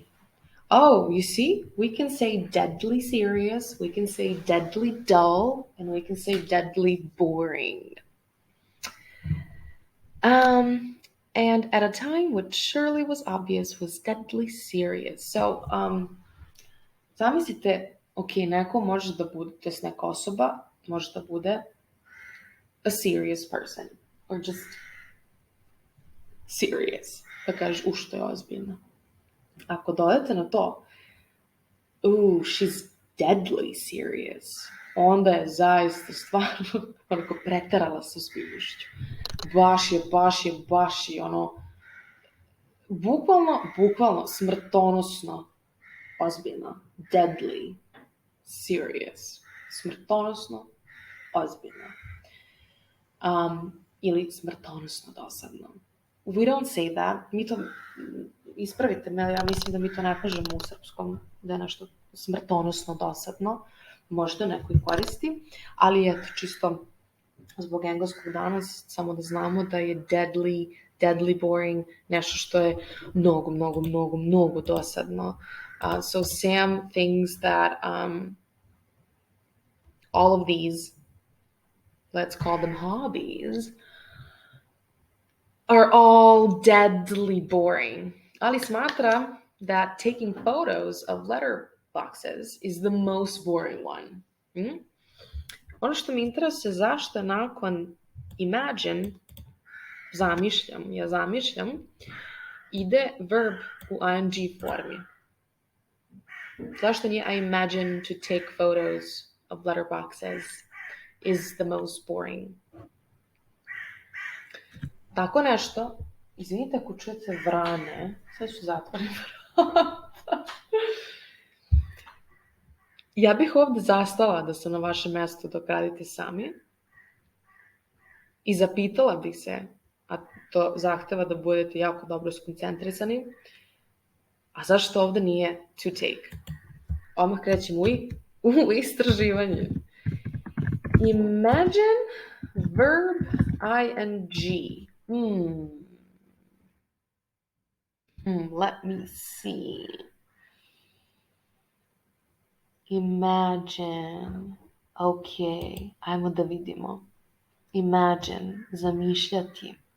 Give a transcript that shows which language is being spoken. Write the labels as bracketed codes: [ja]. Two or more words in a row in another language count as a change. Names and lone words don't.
[en] Oh, you see, we can say deadly serious, we can say deadly dull, and we can say deadly boring. And at a time what surely was obvious was deadly serious. So, [sr] zamislite, neko može da bude, to jest neka osoba može da bude [en] a serious person, or just serious, [sr] da kažeš, što je ozbiljno. Ako dodate na to, [en] she's deadly serious, [sr] onda je zaista stvarno onako preterala sa ozbiljnošću. Baš je, ono, bukvalno smrtonosno ozbiljno. [en] Deadly serious. [sr] Smrtonosno ozbiljno. Ili smrtonosno dosadno. [en] We don't say that. [sr] Mi to, ispravite me, ja mislim da mi to ne kažemo u srpskom, da je nešto smrtonosno dosadno. Možda neko i koristi, ali eto, čisto zbog engleskog danas, samo da znamo da je [en] deadly boring, [sr] nešto što je mnogo dosadno. [en] So Sam thinks that all of these, let's call them hobbies, are all deadly boring. [sr] Ali smatra [en] that taking photos of letterboxes is the most boring one. [sr] Ono što mi interesuje, zašto nakon imagine, ja zamišljam, ide verb u ing formi. Zašto nije [en] I imagine to take photos of letterboxes is the most boring. [sr] Tako nešto, izvinite ako čujete vrane, sad ću zatvorim vrata. Ja bih ovdje zastala da sam na vašem mjestu dok radite sami i zapitala bih se, a to zahteva da budete jako dobro skoncentrisani, a zašto ovdje nije [en] to take? [sr] Odmah krećem u istraživanje. [en] Imagine verb ing. Let me see. Imagine. [sr] Ok, ajmo da vidimo. Imagine, zamišljati.